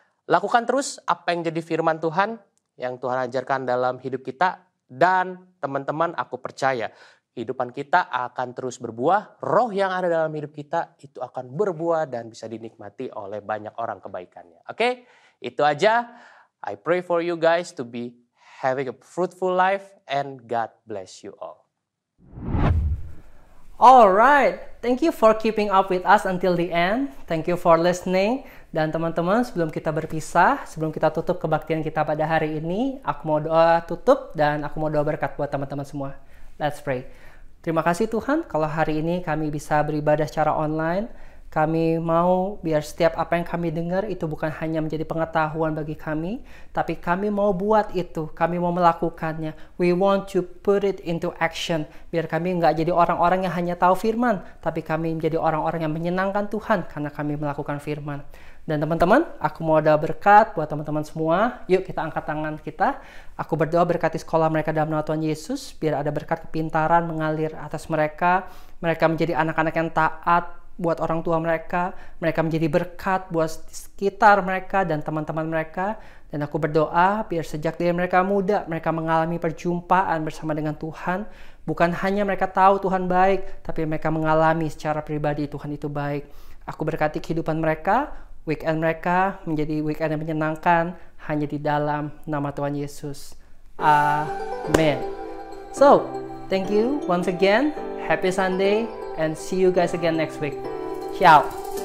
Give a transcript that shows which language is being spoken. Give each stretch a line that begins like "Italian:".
Indonesian: Lakukan terus apa yang jadi firman Tuhan yang Tuhan ajarkan dalam hidup kita. Dan teman-teman, aku percaya kehidupan kita akan terus berbuah. Roh yang ada dalam hidup kita itu akan berbuah dan bisa dinikmati oleh banyak orang kebaikannya. Oke? Itu aja.
English: I pray for you guys to be having a fruitful life and God bless you all. Alright, thank you for keeping up with us until the end. Thank you for listening.
Indonesian: Dan teman-teman, sebelum kita berpisah, sebelum kita tutup kebaktian kita pada hari ini, aku mau doa tutup dan aku mau doa berkat buat teman-teman semua.
English: Let's pray.
Indonesian: Terima kasih Tuhan, kalau hari ini kami bisa beribadah secara online. Kami mau biar setiap apa yang kami dengar itu bukan hanya menjadi pengetahuan bagi kami, tapi kami mau buat itu, kami mau melakukannya.
English: We want to put it into action.
Indonesian: Biar kami nggak jadi orang-orang yang hanya tahu firman, tapi kami menjadi orang-orang yang menyenangkan Tuhan karena kami melakukan firman. Dan teman-teman, aku mau doa berkat buat teman-teman semua. Yuk kita angkat tangan kita. Aku berdoa berkati sekolah mereka dalam nama Tuhan Yesus, biar ada berkat kepintaran mengalir atas mereka. Mereka menjadi anak-anak yang taat buat orang tua mereka menjadi berkat buat sekitar mereka dan teman-teman mereka. Dan aku berdoa biar sejak dari mereka muda, mereka mengalami perjumpaan bersama dengan Tuhan. Bukan hanya mereka tahu Tuhan baik, tapi mereka mengalami secara pribadi Tuhan itu baik. Aku berkati kehidupan mereka, weekend mereka menjadi weekend yang menyenangkan hanya di dalam nama Tuhan Yesus. Amin.
English: So, thank you once again. Happy Sunday and see you guys again next week. Ciao.